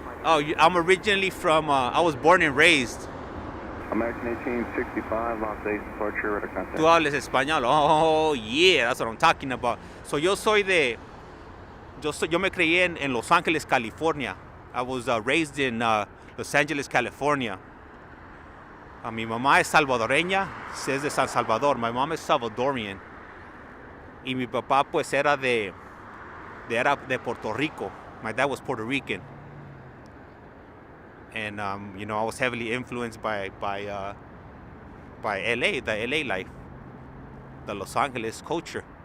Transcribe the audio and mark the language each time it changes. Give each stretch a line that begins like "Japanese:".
English: Oh, I'm originally from, I was born and raised. American 1865, Las Vegas departure, radar contact.
Spanish: Tú hables español.
English: Oh, yeah, that's what I'm talking about. So
Spanish: yo me crié en Los Ángeles, California.
English: I was raised in Los Angeles, California.
Spanish: Mi mamá es salvadoreña, es de San Salvador.
English: My mom is Salvadorian.
Spanish: Y mi papá pues era de Puerto Rico.
English: My dad was Puerto Rican. And you know, I was heavily influenced by LA, the LA life, the Los Angeles culture.